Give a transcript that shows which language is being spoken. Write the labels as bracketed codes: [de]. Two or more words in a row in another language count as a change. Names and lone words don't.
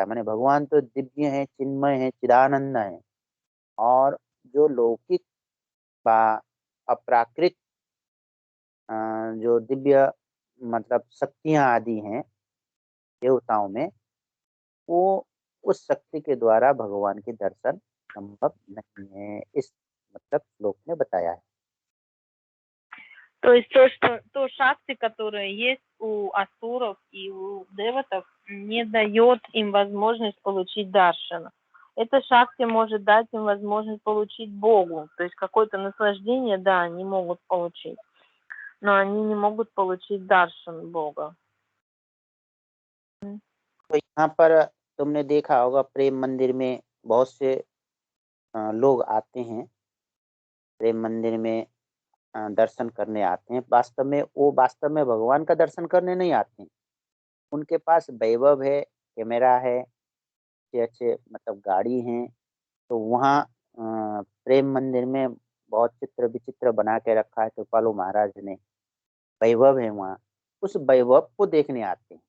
[hi] माने भगवान तो दिव्य है, चिन्मय है, चिदानंद है, और जो लौकिक व अप्राकृत जो दिव्य मतलब शक्तियां आदि हैं देवताओं में, वो उस शक्ति के द्वारा भगवान के दर्शन संभव नहीं है, इस मतलब श्लोक में बताया है। [ru] То есть то шакти, которое есть у асуров и у деватов, не дает им возможность получить даршана. Это шакти может дать им возможность получить Богу. То есть какое-то наслаждение, да, они могут получить, но они не могут получить даршан Бога. [hi] तो यहाँ पर तुमने देखा होगा प्रेम मंदिर में बहुत से लोग आते हैं, प्रेम मंदिर में दर्शन करने आते हैं। वास्तव में भगवान का दर्शन करने नहीं आते हैं। उनके पास वैभव है, कैमरा है, अच्छे अच्छे मतलब गाड़ी हैं, तो वहाँ प्रेम मंदिर में बहुत चित्र विचित्र बना के रखा है कृपालु महाराज ने, वैभव है वहाँ, उस वैभव को देखने आते हैं।